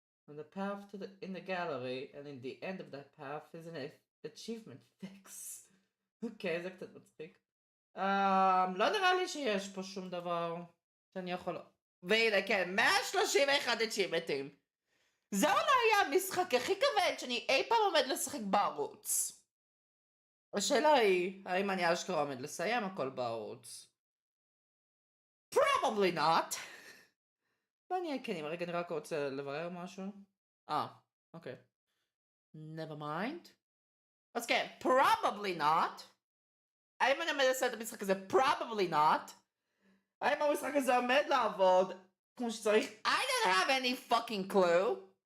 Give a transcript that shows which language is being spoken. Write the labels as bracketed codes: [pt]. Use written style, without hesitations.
[en] On the path to in the gallery, and in the end of that path is an achievement fix. [he] אוקיי, זה קצת מצחיק. לא נראה לי שיש פה שום דבר שאני יכול... והנה, כן, 131 achievementים. זה אולי היה המשחק הכי כבד שאני אי פעם עומד לשחק בערוץ. השאלה היא, האם אני אשכרה עומד לסיים הכל בערוץ? [en] Probably not. [he] מעניין, כן, רגע, אני רק רוצה לברר משהו. [en] אוקיי. Never mind. [he] אז כן, [en] probably not. [he] האם אני עומד לסיים את המשחק הזה? [en] Probably not. [he] האם המשחק הזה עומד לעבוד כמו שצריך? [en] I don't have any fucking clue.